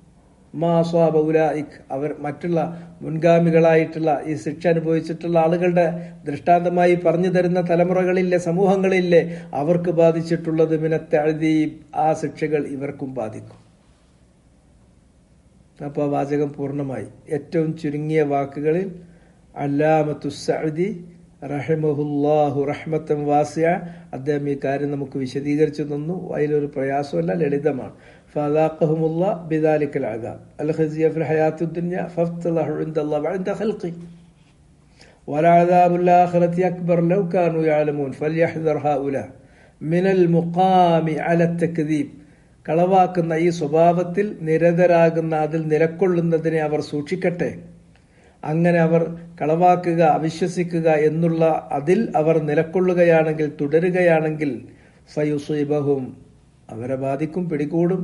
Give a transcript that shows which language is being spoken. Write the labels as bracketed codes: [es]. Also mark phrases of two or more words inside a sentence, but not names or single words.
[ml] അവർ മറ്റുള്ള മുൻഗാമികളായിട്ടുള്ള ഈ ശിക്ഷ അനുഭവിച്ചിട്ടുള്ള ആളുകളുടെ ദൃഷ്ടാന്തമായി പറഞ്ഞു തരുന്ന തലമുറകളില്ലേ, സമൂഹങ്ങളില്ലേ, അവർക്ക് ബാധിച്ചിട്ടുള്ളത് മിനത്തഅദീബ്, ആ ശിക്ഷകൾ ഇവർക്കും ബാധിക്കും. അപ്പോൾ വാചകം പൂർണ്ണമായി. ഏറ്റവും ചുരുങ്ങിയ വാക്കുകളിൽ അല്ലാമത്തു സഅദി [ar] رحمه الله رحمة واسعة, [ml] അദ്ദേഹം ഈ കാര്യം നമുക്ക് വിശദീകരിച്ചു തന്നു. അതിലൊരു പ്രയാസമല്ല, ലളിതമാണ്. [ar] فذاقهم الله بذلك العذاب الخزي في الحياة الدنيا فافتضح عند الله وعند خلقه ولعذاب الآخرة أكبر لو كانوا يعلمون فليحذر هؤلاء من المقام على التكذيب. [ml] കളവാക്കുന്ന ഈ സ്വഭാവത്തിൽ നിരതരാകുന്ന, അതിൽ നിലക്കൊള്ളുന്നതിനെ അവർ സൂക്ഷിക്കട്ടെ. അങ്ങനെ അവർ കളവാക്കുക, അവിശ്വസിക്കുക എന്നുള്ള അതിൽ അവർ നിലക്കൊള്ളുകയാണെങ്കിൽ, തുടരുകയാണെങ്കിൽ ഫയുസീബഹും, അവരെ ബാധിക്കും, പിടികൂടും.